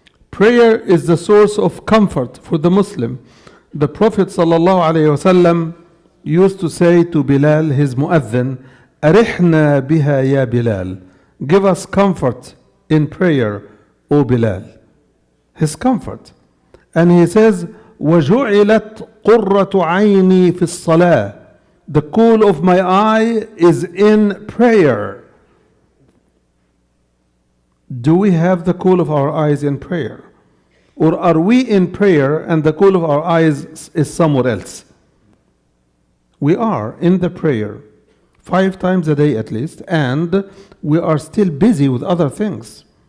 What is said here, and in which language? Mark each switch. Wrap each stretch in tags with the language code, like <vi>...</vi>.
<en>Prayer is the source of comfort for the Muslim. The Prophet ﷺ used to say to Bilal, his mu'adhin,</en> <ar>"Arihna biha ya Bilal."</ar> <en>Give us comfort in prayer, O Bilal. His comfort. And he says,</en> <ar>وَجُعِلَتْ قُرَّةُ عَيْنِي فِي الصَّلَاةِ.</ar> <en>The cool of my eye is in prayer. Do we have the cool of our eyes in prayer? Or are we in prayer and the cool of our eyes is somewhere else? We are in the prayer 5 times a day at least, and we are still busy with other things.</en>